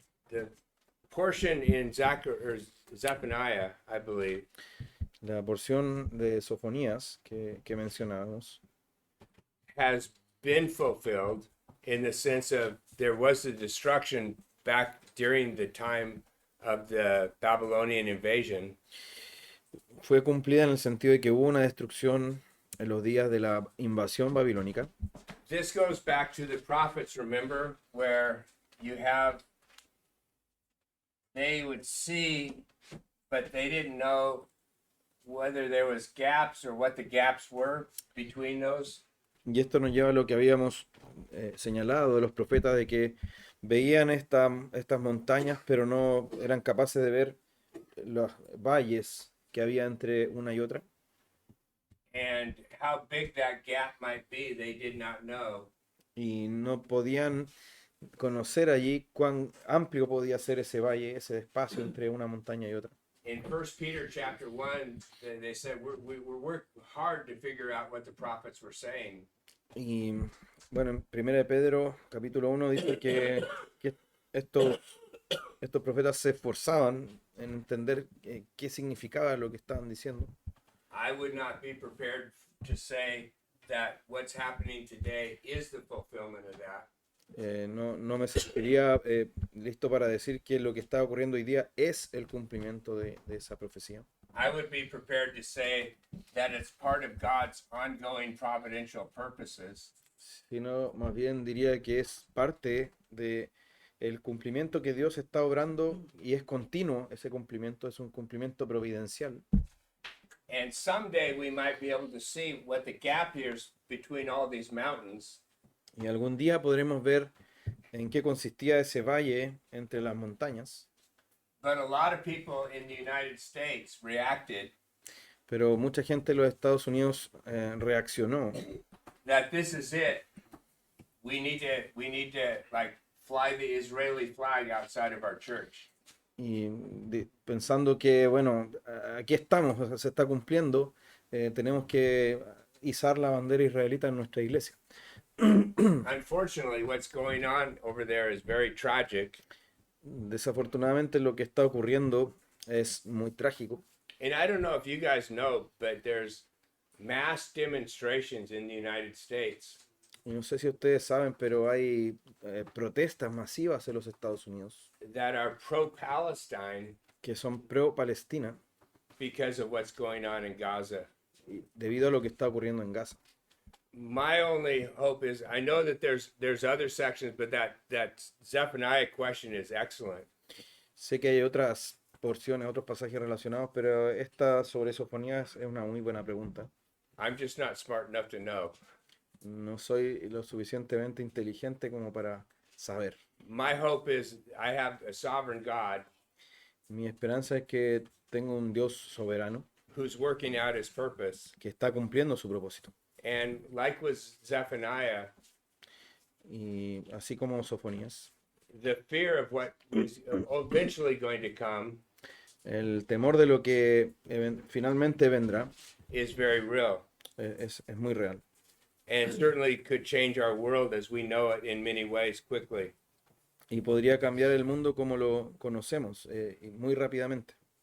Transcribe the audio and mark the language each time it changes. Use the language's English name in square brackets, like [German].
[English] the portion in Zephaniah, I believe, [Spanish] La porción de Sofonías que mencionábamos [English] has been fulfilled in the sense of there was a destruction back during the time of the Babylonian invasion. [Spanish] fue cumplida en el sentido de que hubo una destrucción en los días de la invasión babilónica. [English] This goes back to the prophets, remember, where you have, they would see, but they didn't know whether there was gaps or what the gaps were between those. [Spanish] Y esto nos lleva a lo que habíamos señalado de los profetas, de que veían estas montañas, pero no eran capaces de ver los valles que había entre una y otra. [English] And how big that gap might be, they did not know. [Spanish] Y no podían conocer allí cuán amplio podía ser ese valle, ese espacio entre una montaña y otra. [English] In 1 Peter chapter 1, they said we worked hard to figure out what the prophets were saying. [Spanish] Y bueno, en 1 de Pedro, capítulo 1, dice que estos profetas se esforzaban en entender qué significaba lo que estaban diciendo. [English] I would not be prepared to say that what's happening today is the fulfillment of that. [Spanish] No me sentiría listo para decir que lo que está ocurriendo hoy día es el cumplimiento de esa profecía. [English] I would be prepared to say that it's part of God's ongoing providential purposes. [Spanish] Sino más bien diría que es parte de el cumplimiento que Dios está obrando y es continuo. Ese cumplimiento es un cumplimiento providencial. [English] And someday we might be able to see what the gap is between all these mountains. [Spanish] Y algún día podremos ver en qué consistía ese valle entre las montañas. [English] But a lot of people in the United States reacted [Spanish] Pero mucha gente de los Estados Unidos reaccionó [English] that this is it. We need to like fly the Israeli flag outside of our church. [Spanish] y pensando que, bueno, aquí estamos, o sea, se está cumpliendo, tenemos que izar la bandera israelita en nuestra iglesia. [English] Unfortunately, what's going on over there is very tragic. [Spanish] Desafortunadamente lo que está ocurriendo es muy trágico. [English] And I don't know if you guys know, but there's mass demonstrations in the United States [Spanish] Y no sé si ustedes saben, pero hay protestas masivas en los Estados Unidos [English] that are pro-Palestine [Spanish] que son pro-Palestina [English] because of what's going on in Gaza. [Spanish] debido a lo que está ocurriendo en Gaza. [English] My only hope is I know that there's other sections, but that Zephaniah question is excellent. [Spanish] Sé que hay otras porciones, otros pasajes relacionados, pero esta sobre Sofonías es una muy buena pregunta. [English] I'm just not smart enough to know. [Spanish] No soy lo suficientemente inteligente como para saber. [English] My hope is I have a sovereign God [Spanish] Mi esperanza es que tengo un Dios soberano [English] who's working out his purpose. [Spanish] que está cumpliendo su propósito. [English] And like with Zephaniah, [Spanish] Y así como Sofonías, [English] the fear of what is eventually going to come [Spanish] el temor de lo que finalmente vendrá [English] is very real. [Spanish] es muy real. [English] And certainly could change our world as we know it in many ways quickly. [Spanish] Y podría cambiar el mundo como lo conocemos y muy rápidamente.